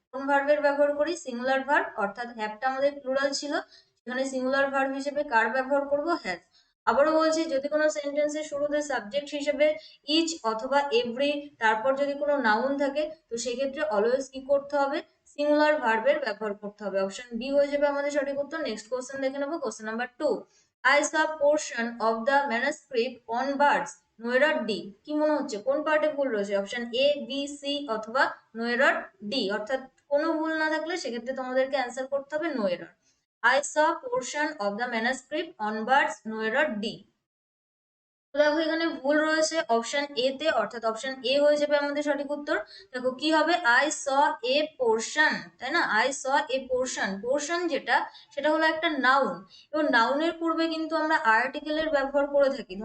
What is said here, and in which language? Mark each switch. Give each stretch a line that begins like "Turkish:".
Bangla: কোন ভার্বের ব্যবহার করি? Singular verb. অর্থাৎ হ্যাভটা আমাদের প্লুরাল ছিল, সেখানে সিঙ্গুলার ভার্ব হিসেবে কার ব্যবহার করব? হ্যাভ। আবারও বলছি, যদি কোনো সেন্টেন্সের শুরুতে সাবজেক্ট হিসেবে ইচ অথবা এভরি, তারপর যদি কোনো নাউন থাকে, তো সেক্ষেত্রে অলওয়েজ কি করতে হবে? সিঙ্গুলার ভার্বের ব্যবহার করতে হবে। অপশন বি হয়ে যাবে আমাদের সঠিক উত্তর। নেক্সট কোশ্চেন দেখে নেবো।
English: Question number 2, I saw portion of the manuscript on birds, no error D.
Bangla: কি মনে হচ্ছে কোন পার্টে ভুল রয়েছে? অপশন এ, বি, সি অথবা নো এরর ডি। অর্থাৎ কোনো ভুল না থাকলে সেক্ষেত্রে তোমাদেরকে অ্যান্সার করতে হবে no error.
English: I saw portion of the manuscript on birds, no error D.
Bangla: তো দেখো, এখানে ভুল রয়েছে অপশন এ তে, অর্থাৎ অপশন এ হয়ে যাবে আমাদের সঠিক উত্তর। দেখো কি হবে?
English: I S a portion,
Bangla: তাই না? I saw A portion, portion যেটা সেটা হলো একটা নাউন, এবং নাউনের পূর্বে কিন্তু আমরা আর্টিকেলের ব্যবহার করে থাকি।